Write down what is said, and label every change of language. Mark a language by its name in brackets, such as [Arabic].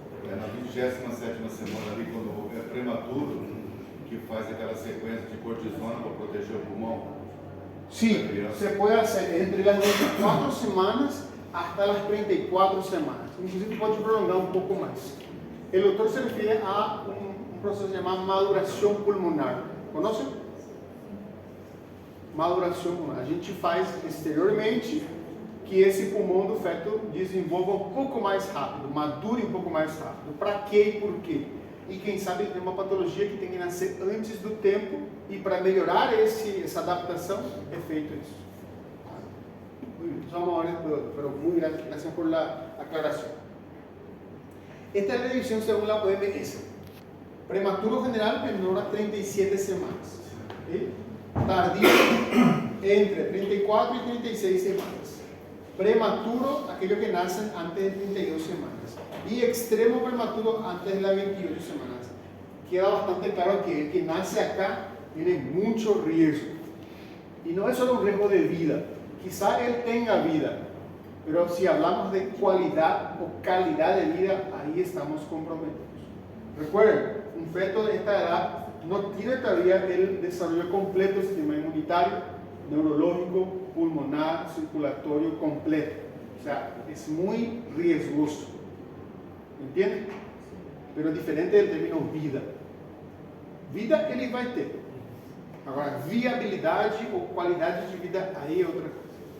[Portuguese] É na 27ª semana ali, quando é prematuro, que faz aquela sequência de cortisona para proteger o pulmão. [Spanish] Sí, se puede hacer entre las 24 semanas hasta las 34 semanas. Inclusive [Portuguese] pode prolongar [Spanish] un poco más. El doctor se refiere a un proceso llamado maduración pulmonar. ¿Conocen? Maduração pulmonar. [Portuguese] A gente faz exteriormente que esse pulmão do feto desenvolva um pouco mais rápido, madure um pouco mais rápido. Para quê e por quê? E quem sabe tem uma patologia que tem que nascer antes do tempo e para melhorar essa adaptação é feito isso. Só uma hora, [Spanish] pero muy gracias por la aclaración. Esta es la división según la OMS. Prematuro general menor a 37 semanas. ¿Sí? Tardío entre 34 y 36 semanas. Prematuro, aquellos que nacen antes de 32 semanas. Y extremo prematuro antes de las 28 semanas. Queda bastante claro que el que nace acá tiene mucho riesgo. Y no es solo un riesgo de vida. Quizá él tenga vida, pero si hablamos de cualidad o calidad de vida, ahí estamos comprometidos. Recuerden, un feto de esta edad no tiene todavía el desarrollo completo del sistema inmunitario, neurológico, pulmonar, circulatorio completo. O sea, es muy riesgoso. ¿Me entienden? Pero es diferente del término vida. [Portuguese] Vida ele vai ter. Agora, viabilidade ou qualidade de vida, aí é outra coisa.